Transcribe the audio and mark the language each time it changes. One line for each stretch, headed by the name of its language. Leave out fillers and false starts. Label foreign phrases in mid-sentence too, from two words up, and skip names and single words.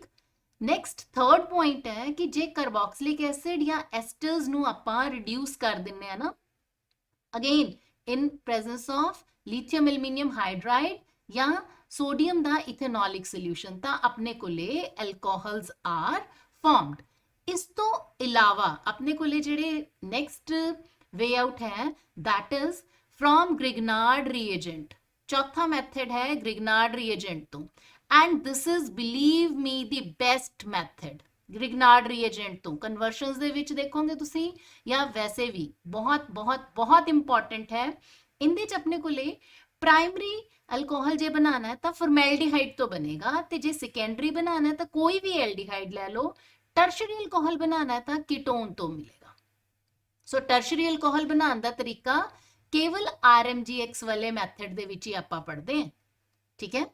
English: next third point
Punjabi: ਹੈ ਕਿ ਜੇ
English: carboxylic acid
Punjabi: ਜਾਂ ਐਸਟਰਸ ਨੂੰ ਆਪਾਂ ਰਿਡਿਊਸ ਕਰ ਦਿੰਨੇ ਆ ਨਾ,
English: again in presence of lithium aluminium hydride
Punjabi: ਜਾਂ ਸੋਡੀਅਮ ਦਾ
English: ethanolic solution,
Punjabi: ਤਾਂ ਆਪਣੇ ਕੋਲੇ
English: alcohols are formed.
Punjabi: ਇਸ ਤੋਂ ਇਲਾਵਾ ਆਪਣੇ ਕੋਲੇ ਜਿਹੜੇ
English: next way out
Punjabi: ਹੈ,
English: that is from Grignard reagent।
Punjabi: ਚੌਥਾ ਮੈਥਡ ਹੈ Grignard reagent ਤੋਂ,
English: and this is believe me the best method।
Punjabi: Grignard reagent ਤੋਂ ਕਨਵਰਸ਼ਨਸ ਦੇ ਵਿੱਚ ਦੇਖੋਗੇ ਤੁਸੀਂ, ਜਾਂ ਵੈਸੇ ਵੀ ਬਹੁਤ ਬਹੁਤ ਬਹੁਤ ਇੰਪੋਰਟੈਂਟ ਹੈ। ਇਹਦੇ 'ਚ ਆਪਣੇ ਕੋਲੇ
English: primary alcohol
Punjabi: ਜੇ ਬਣਾਉਣਾ ਹੈ ਤਾਂ ਫਾਰਮੈਲਡੀਹਾਈਡ ਤੋਂ ਬਣੇਗਾ, ਤੇ ਜੇ ਸੈਕੰਡਰੀ ਬਣਾਉਣਾ ਹੈ ਤਾਂ ਕੋਈ ਵੀ ਐਲਡੀਹਾਈਡ ਲੈ ਲਓ।
English: tertiary alcohol
Punjabi: ਬਣਾਉਣਾ ਹੈ ਤਾਂ ਕੀਟੋਨ ਤੋਂ ਮਿਲੇਗਾ। ਸੋ
English: tertiary alcohol
Punjabi: ਬਣਾਉਣ ਦਾ ਤਰੀਕਾ ਕੇਵਲ RMGX ਵਾਲੇ ਮੈਥਡ ਦੇ ਵਿੱਚ ਹੀ ਆਪਾਂ ਪੜ੍ਹਦੇ ਹਾਂ, ਠੀਕ ਹੈ।